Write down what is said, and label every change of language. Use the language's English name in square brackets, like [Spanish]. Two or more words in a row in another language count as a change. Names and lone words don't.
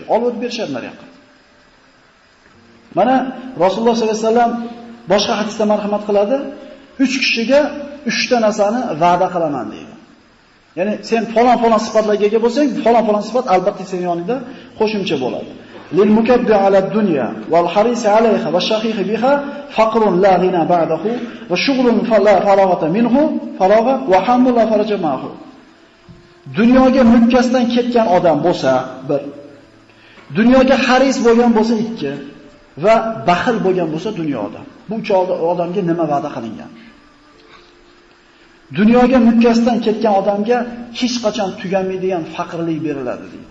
[Uzbek] Olib o'tib berishadi naryoqqa. Mana Rasululloh sollallohu alayhi vasallam boshqa hadisda marhamat qiladi, 3 kishiga 3 ta narsani va'da qilaman deydi. Ya'ni sen falon sifatlarga ega bo'lsang, falon sifat albatta sening yoningda qo'shimcha bo'ladi. [Arabic] للمكب على الدنيا والحريص عليها والشحيح بها فقر لا غنى بعده وشغل لا فراغ منه فراغ وهم لا فرج معه. [Uzbek] Dunyoga mukkasdan ketgan odam bo'lsa, bir. Dunyoga haris bo'lgan bo'lsa, 2 va baxil bo'lgan bo'lsa dunyoda. Bu 3 odamga nima va'da qilingan? Dunyoga mukkasdan ketgan odamga hech qachon tugamaydigan faqirlik beriladi deydi.